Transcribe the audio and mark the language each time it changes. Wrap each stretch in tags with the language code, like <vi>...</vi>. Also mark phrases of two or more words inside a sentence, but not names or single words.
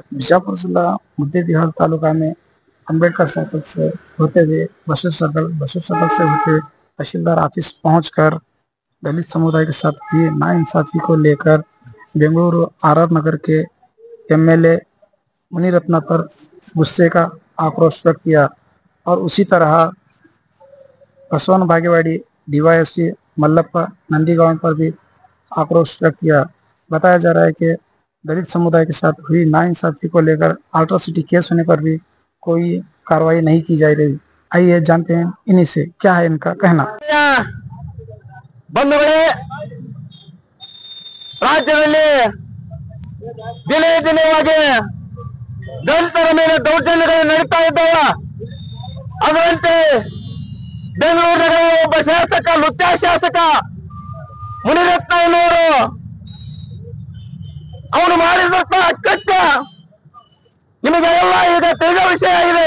<hi>बीजापुर जिला मुद्देबिहार तालुका में अंबेडकर सर्कल से होते हुए बसु सर्कल से होते तहसीलदार ऑफिस पहुंचकर दलित समुदाय के साथ हुई नाइंसाफी को लेकर बेंगलुरु आर नगर के एमएलए मुनिरत्न पर गुस्से का आक्रोश व्यक्त किया और उसी तरह बसवन भागेवाड़ी डीवाईएसपी मल्लप्पा नंदीगांव पर भी आक्रोश व्यक्त किया। बताया जा रहा है कि दलित समुदाय के साथ हुई नाइंसाफी को लेकर अल्ट्रासिटी केस होने पर भी कोई कार्रवाई नहीं की जा रही। आइए जानते हैं इन्हीं से क्या है इनका कहना।</hi> <kn>बंधुಗಳೇ, ರಾಜ್ಯದಲ್ಲಿ ದಿನೇ ದಿನವಾಗಿ ದಲಿತರ ಮೇಲೆ ದೌರ್ಜನ್ಯಗಳು ನಡೀತಾ ಇದ್ದಾವೆ. ಅದರಂತೆ ಬೆಂಗಳೂರು ನಗರದ ಒಬ್ಬ ಶಾಸಕ ಲುಚ್ಚ ಶಾಸಕ ಮುನಿರತ್ನ ಅನ್ನೋರು ಅವನು ಮಾಡಿದಂತ ಕೃತ್ಯ ನಿಮಗೆಲ್ಲ ಈಗ ತಿಳಿದ ವಿಷಯ ಆಗಿದೆ.</kn>